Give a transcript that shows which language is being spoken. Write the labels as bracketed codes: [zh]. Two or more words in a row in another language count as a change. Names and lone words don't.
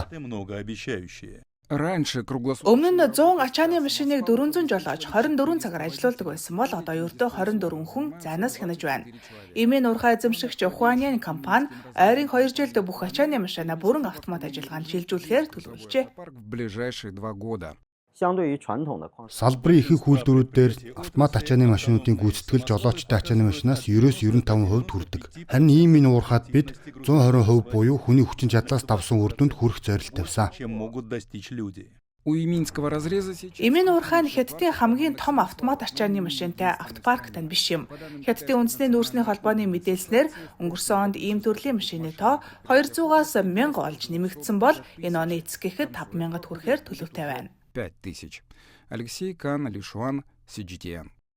[ru] Раньше круглосуточно. [mn] Өмнө нь 100 ачааны машиныг 400 жолооч 24 цагаар ажиллаулдаг байсан бол одоо ердөө 24 хүн зайнаас хянаж байна. Имийн уурхай эзэмшигч Huanyan компани ойрын 2 жилд бүх ачааны машина бүрэн автомат ажиллагаанд шилжүүлэхээр төлөвлөжээ. [ru] В ближайшие 2 года. [mn] Салбарын ихэнх үйлдвэрүүд дээр автомат ачааны машинуудын гүйцэтгэл жолоочтой ачааны машинаас 90-95% хүрдэг. Харин ийм уурхайд бид 120% буюу хүний хүчин чадлаас давсан үр дүнд хүрэх зорилт тавьсан. [ru] У Иминского разреза сейчас. [mn] Имийн уурхай нь Хятадын хамгийн том автомат ачааны машинтай автопарк тань биш юм. Хятадын үндэсний нүүрсний холбооны мэдээлснээр өнгөрсөн онд ийм төрлийн машины тоо 200-аас 1000 олж нэмэгдсэн бол энэ оны эцгэхэд 5000-д хүрэхээр төлөвтэй байна. 5000. Алексей Кан, Алишуан, CGTN.